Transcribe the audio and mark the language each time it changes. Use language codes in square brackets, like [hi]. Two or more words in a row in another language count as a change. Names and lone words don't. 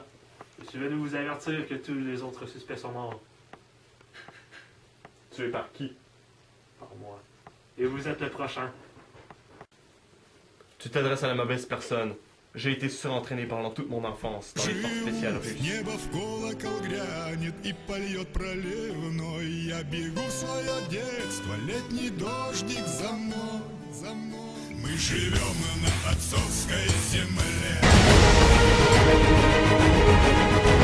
[fr] Je suis venu vous avertir que tous les autres suspects sont morts. Tué par qui? Par moi. Et vous êtes le prochain. Tu t'adresses à la mauvaise personne. J'ai été surentraîné pendant toute mon enfance dans les forces spéciales russes. [ru] Небо в колокол грянет и польет проливной. Я бегу в свое детство, летний дождик за мной, за мной. Мы живем на отцовской земле.